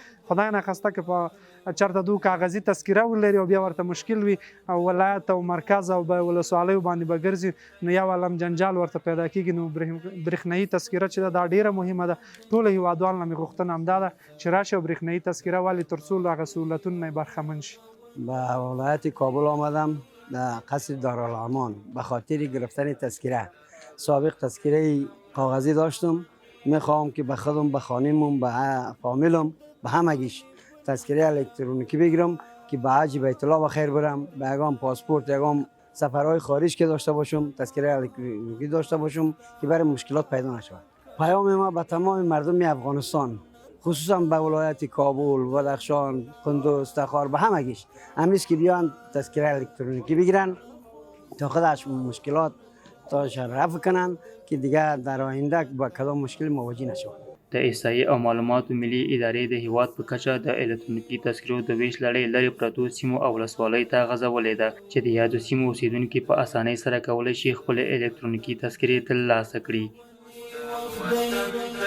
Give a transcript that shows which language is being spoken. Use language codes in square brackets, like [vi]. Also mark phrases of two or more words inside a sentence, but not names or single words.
[ps] خدای ناخواسته که په چېرته دو کاغذي تذکره ولري او بیا ورته مشکل وي او ولایت او مرکز او ولسوالیو باندې به ګرځي، نو یو عالم جنجال ورته پیدا کیږي. نو برېښنایي تذکره چې دا ډیره مهمه ده. ټولو هیوادوالو نه مې غوښتنه همدا ده چې راشي او برېښنایي تذکره والي ترڅو له هغه سهولتونو نه برخمن شي. [fa] به ولایت کابل آمدم در قصر دارالامان به خاطر گرفتن تذکره. سابق تذکره کاغذی داشتم، میخواهم که به خودم، به خانمم، به فامیلم، به همگیش تذکره الکترونیکی بگیرم که به حج بیت الله بخیر برم، به یگام پاسپورت، یگام سفرهای خارج که داشته باشم تذکره الکترونیکی داشته باشم که برای مشکلات پیدا نشود. پیام ما به تمام مردم افغانستان، خصوصا به ولایت کابل، بدخشان، قندوز، تخار، به همگیش همیشه که بیان تذکره الکترونیکی بگیرن تا خودش مشکلات تاش رفع کنن که دیگه در آینده با کدام مشکل مواجه نشوند. [ps] د احصایې او معلوماتو ملي ادارې د هیواد په کچه د الکترونیکي تذکرو د ویش لړۍ لرې پرتو سیمو او ولسوالیو ته غځولې ده چې د یادو سیمو اوسیدونکي په اسانۍ سره کولی شي خپلې الکترونیکي تذکرې ترلاسه کړي.